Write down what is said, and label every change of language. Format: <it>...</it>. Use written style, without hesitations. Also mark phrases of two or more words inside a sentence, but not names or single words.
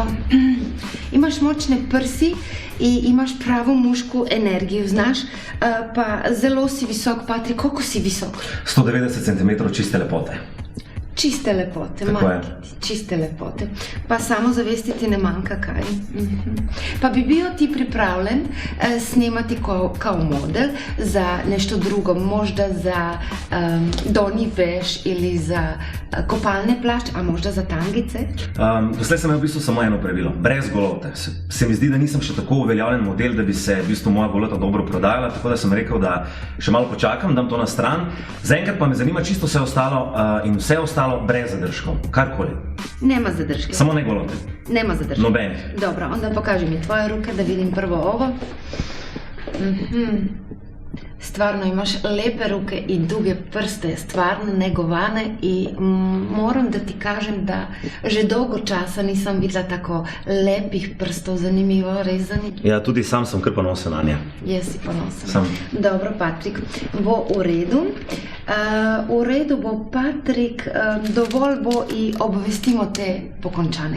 <sl>Imaš močne prsi in imaš pravo mušku energijo, znaš? Pa zelo si visok, Patrik. Koliko si visok? 190 cm čiste lepote. Čiste lepote, Tako je. Marki, čiste lepote. Pa samozavesti ti ne manjka kaj.</sl> <sr>Pa bi bio ti pripravljen snimati kao model za nešto drugo, možda za donji veš ili za</sr> <sl>kopalne plašče,</sl> <sr>a možda za tangice?</sr> <sl>Doslej sem imel v bistvu samo eno pravilo, brez golote. Se mi zdi, da nisem še tako uveljavljen model, da bi se v bistvu moja golota dobro prodajala, tako da sem rekel, da še malo počakam, dam to na stran. Zaenkrat pa me zanima čisto vse ostalo in vse ostalo brez zadržkov, karkoli.</sl> <sr>Nema zadržke.</sr> <sl>Samo ne golote.</sl> <sr>Nema zadržke.</sr> <sl>Nobenih.</sl> <sr>Dobro, onda pokaži mi tvoje ruke da vidim prvo ovo. Stvarno imaš lepe ruke i duge prste, stvarno negovane i moram da ti kažem da</sr> <sl>že dolgo časa</sl> <sr>nisam videla</sr> <sl>tako lepih prstov, zanimivo rezani. Ja, tudi sam sem kar ponosen na nje.</sl> <sr>Jesi ponosen. Sam. Dobro, Patrik, bo u redu. U redu</sr> <sl>bo, Patrik, dovolj bo i obvestimo te pokončane.</sl>